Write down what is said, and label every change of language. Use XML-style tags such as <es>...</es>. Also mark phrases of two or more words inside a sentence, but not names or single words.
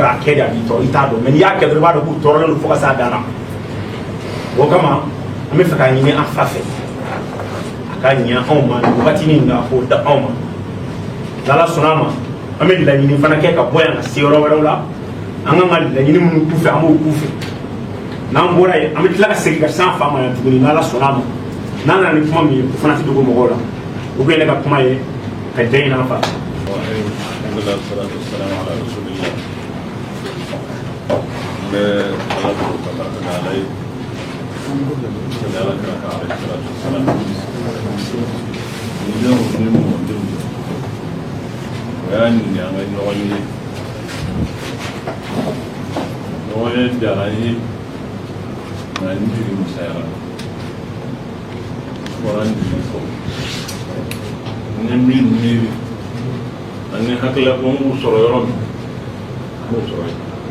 <bm>k'a kɛ de a b'i tɔɔrɔ i t'a dɔn mais n'i y'a kɛ dɔrɔn i b'a dɔn k'u tɔɔrɔlen don fo ka s'a dan na o kama an bɛ fɛ k'a ɲini an fa fɛ a ka ɲɛ anw ma nin wagatinin na k'o da anw ma n'Ala sɔnna a ma an bɛ laɲini fana kɛ ka bɔ yan ka se yɔrɔ wɛrɛw la an kan ka laɲini minnu k'u fɛ an b'o k'u fɛ n'an bɔra yen an bɛ tila ka segin ka s'an fa ma yan tuguni n'Ala sɔnna a ma n'an nana ni kuma min ye o fana tɛ dogo mɔgɔw la o bɛ ne ka kuma ye ka jɛ ɲini an fa.</bm> <ar>الحمد لله الصلاة والسلام على رسول الله</ar> <bm>mɛ ala ko</bm> <ar>تبارك تعالى</ar> <bm>ye sɛbɛn ala kira kan</bm> <ar>عليه الصلاة والسلام</ar> <bm>ni denw ni mɔdenw o y'a ɲini an ka ɲɔgɔn ye ɲɔgɔn ye diyara n ye nka n jigi misayara fɔra n jigi kɔ n ye min miiri ani hakilila ko n b'u sɔrɔ yɔrɔ min n b'o sɔrɔ yen</bm>